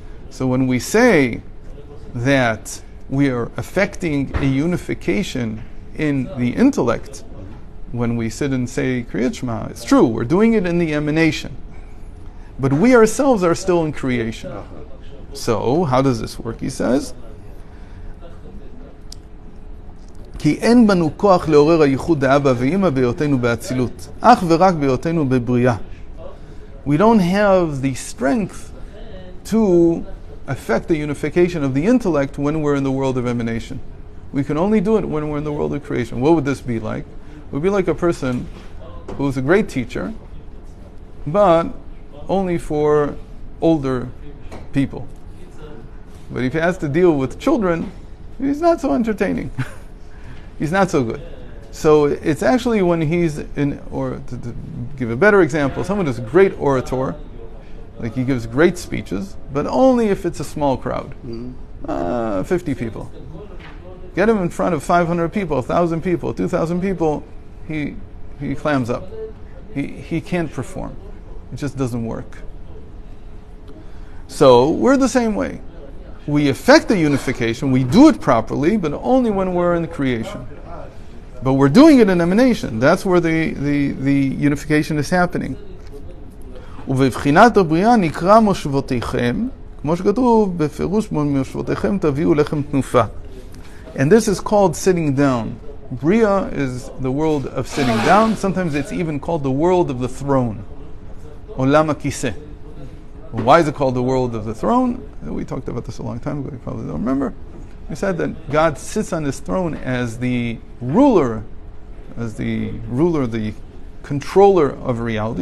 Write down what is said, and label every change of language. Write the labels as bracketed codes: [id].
[en] So when we say that we are affecting a unification in the intellect, when we sit and say Kriyat Shema, it's true, we're doing it in the emanation. But we ourselves are still in creation. So, how does this work, he says? [he] כי אין בנו כוח לעורר הייחוד האבא ואמא בהיותנו באצילות, אך ורק בהיותנו בבריאה. [en] We don't have the strength to affect the unification of the intellect when we're in the world of emanation. We can only do it when we're in the world of creation. What would this be like? It would be like a person who's a great teacher, but only for older people. But if he has to deal with children, he's not so entertaining. He's not so good. So it's actually when he's in, or to give a better example, someone who's a great orator, like he gives great speeches, but only if it's a small crowd, 50 people. Get him in front of 500 people, 1,000 people, 2,000 people, he clams up. He can't perform. It just doesn't work. So we're the same way. We affect the unification, we do it properly, but only when we're in the creation. But we're doing it in emanation. That's where the unification is happening. [he] ובבחינת הבריאה נקרא מושבותיכם, כמו שכתוב בפירוש מושבותיכם תביאו לחם תנופה. [en] And this is called sitting down. Bria is the world of sitting down. Sometimes it's even called the world of the throne. Olam HaKiseh. Why is it called the world of the throne? We talked about this a long time ago, you probably don't remember. We said that God sits on his throne as the ruler, the controller of reality.